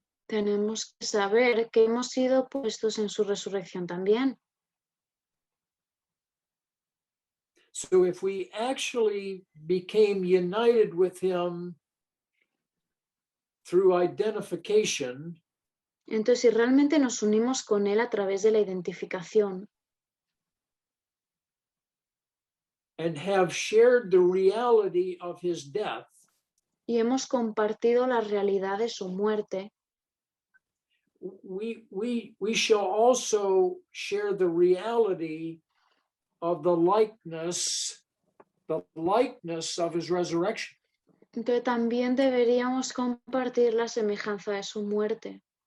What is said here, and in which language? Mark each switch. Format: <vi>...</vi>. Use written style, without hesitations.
<es>Tenemos que saber que hemos sido puestos en su resurrección también.</es> <en>So if we actually became united with him through identification,</en> <es>Entonces, si realmente nos unimos con Él a través de la identificación</es> <en>and have shared the reality of his death,</en> <es>y hemos compartido la realidad de su muerte,</es> <en>we shall also share the reality of the likeness of his resurrection.</en> <es>entonces también deberíamos compartir la semejanza de su muerte.</es>